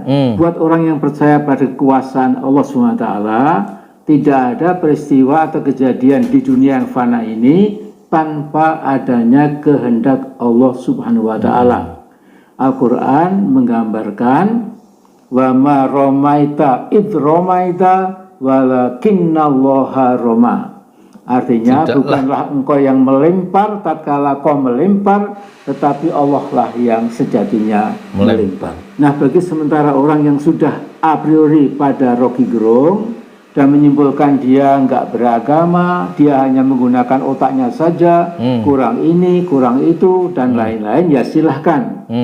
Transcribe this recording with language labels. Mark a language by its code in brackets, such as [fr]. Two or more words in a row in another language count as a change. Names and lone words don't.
[id] Buat orang yang percaya pada kekuasaan Allah SWT, tidak ada peristiwa atau kejadian di dunia yang fana ini tanpa adanya kehendak Allah [ar] سبحانه وتعالى. Al-Quran menggambarkan وما رميت إذ رميت ولكن الله رمى. [id] Artinya bukanlah engkau yang melempar tatkala kau melempar, tetapi Allah lah yang sejatinya melempar. Nah, bagi sementara orang yang sudah [la] a priori [id] pada Rocky Gerung dan menyimpulkan dia nggak beragama, dia hanya menggunakan otaknya saja, kurang ini, kurang itu, dan lain-lain, ya silahkan.